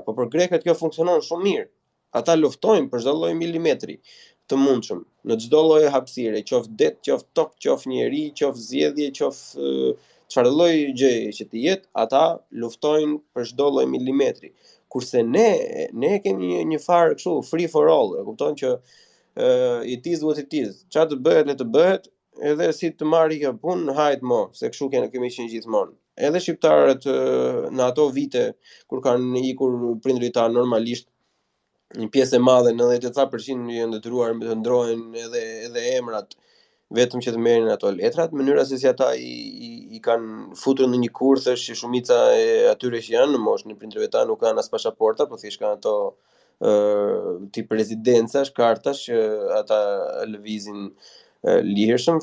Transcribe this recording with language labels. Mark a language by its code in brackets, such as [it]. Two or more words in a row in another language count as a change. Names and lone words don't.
[sq] Po për grekët kjo funksionon shumë mirë. Ata luftojnë për çdo lloj milimetri të mundshëm, në çdo lloj hapësire, qoftë det, qoftë tok, qoftë njeri, qoftë zgjedhje, qoftë çfarë lloj gjëje që të jetë, ata luftojnë për çdo lloj milimetri. Kurse ne kemi një farë kështu [en] free for all, [sq] e kupton që [en] it is what it is. [sq] Çfarë të bëhet, le të bëhet, edhe si të marrë kjo punë, hajt mo, se kështu kemi qenë gjithmonë. Edhe shqiptarët në ato vite kur kanë ikur prindrit tanë normalisht, një pjesë e madhe, 98% janë detyruar të ndrohen edhe emrat vetëm që të merrin ato letrat, mënyra se si ata i kanë futur në një kurthësh që shumica e atyre që janë në moshën e prindërve tanë nuk kanë as pasaporta, po thjesht kanë ato tip rezidencash, kartash që ata lëvizin lirshëm.